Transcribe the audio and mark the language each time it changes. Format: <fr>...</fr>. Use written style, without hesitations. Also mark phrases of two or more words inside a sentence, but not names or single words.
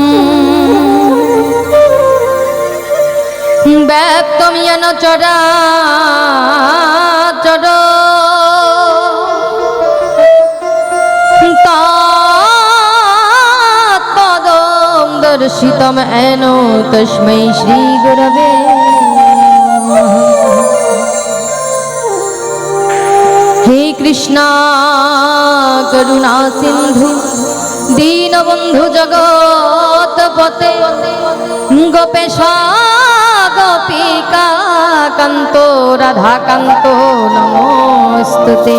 <sa>ব্যাপ্তং येन চরাচর তৎপদং দর্শিতং येन তস্मै শ্রী গুরবে নমঃ। হে কৃষ্ণ করুণা সিন্ধু দীনবন্ধু জগৎপতে গোপেশ গোপিকা কান্ত রাধাকান্ত নমস্তুতে।</sa>